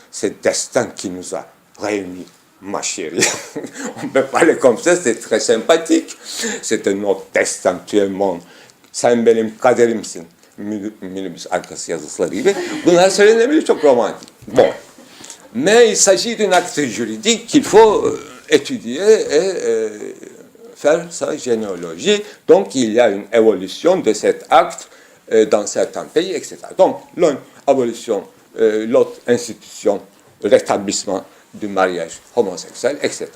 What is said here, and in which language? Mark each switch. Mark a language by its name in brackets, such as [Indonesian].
[French] C'est destin qui nous a réunis, ma chérie. On peut parler comme ça, c'est très sympathique. C'est un autre destin, tu es mon. [Turkish] Sen benim kaderimsin. minibüs arkası yazıları gibi. Bunlar söylenebilir, çok romantik. [French] Bon. Mais il s'agit d'un acte juridique qu'il faut étudier et faire sa généalogie. Donc, il y a une évolution de cet acte dans certains pays, etc. Donc, l'une, abolition, l'autre, institution, rétablissement du mariage homosexuel, etc.